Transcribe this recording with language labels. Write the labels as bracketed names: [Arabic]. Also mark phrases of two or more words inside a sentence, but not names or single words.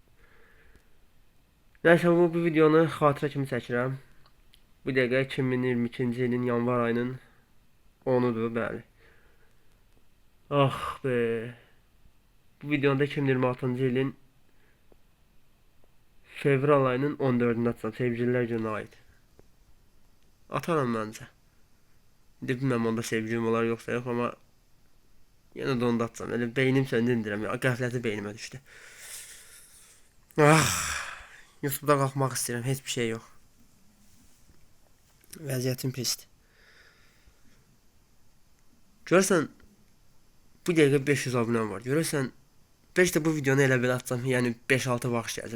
[Azerbaijani] Nəysə bu videonu xatirə kimi çəkirəm. Bu dəqiqə 2022-ci ilin yanvar ayının 10-udur, bəli. [Turkish] Ah be. Bu videoda 2026-cı ilin fevral ayının 14-ünde atsam, sevgililer gününe ait. Atarım bence. Bilmem onda sevgilim olar yoksa yok ama yine de onda atsam. [Azerbaijani] Öyle beynim söndürdürəm ya. Qəfləti beynimə düşdü. Ah, YouTube'da qalxmaq istəyirəm. Heç bir şey yok. Vəziyyətim pisdir. Görürsən bu dəqiqə 500 abunəm var. Görürsən 5 də bu videonu elə belə atsam, yəni 5-6 baxış gələcək.